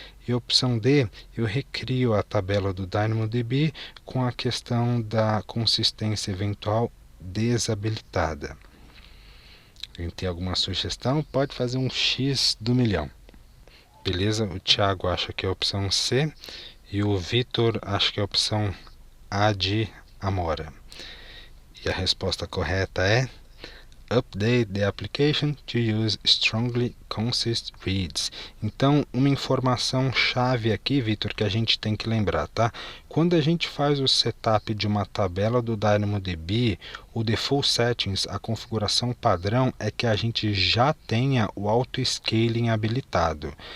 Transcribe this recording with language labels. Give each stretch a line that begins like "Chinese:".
Portuguese: E opção D, eu recrio a tabela do DynamoDB com a questão da consistência eventual desabilitada. Quem tem alguma sugestão pode fazer um X do milhão. Beleza? O Thiago acha que é a opção C e o Vitor acha que é a opção A de Amora. E a resposta correta é:
English: update the application to use strongly consistent reads.
Portuguese: Então, uma informação chave aqui, Vitor, que a gente tem que lembrar, tá? Quando a gente faz o setup de uma tabela do DynamoDB, o default settings, a configuração padrão, é que a gente já tenha o auto-scaling habilitado.